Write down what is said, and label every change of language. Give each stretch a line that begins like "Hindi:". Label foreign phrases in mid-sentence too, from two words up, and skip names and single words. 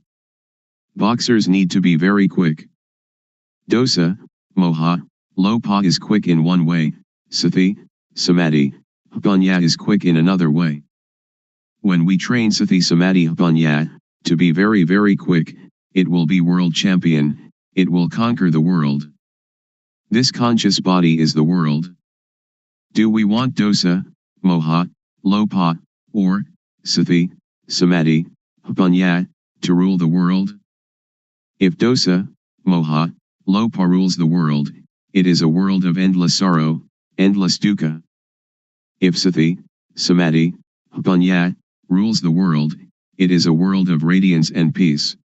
English: Boxers need to be very quick.
Pali: Dosa, moha, lopa
English: is quick in one way,
Pali: sati, samadhi, banya
English: is quick in another way. When we train
Pali: sati samadhi banya,
English: to be very very quick, it will be world champion, it will conquer the world. This conscious body is the world. Do we want
Pali: dosa, moha, lopa,
English: or sati, samadhi, banya, to rule the world? If
Pali: dosa, moha, lopa
English: rules the world, it is a world of endless sorrow, endless dukkha. If
Pali: sati, samadhi, banya,
English: rules the world, it is a world of radiance and peace.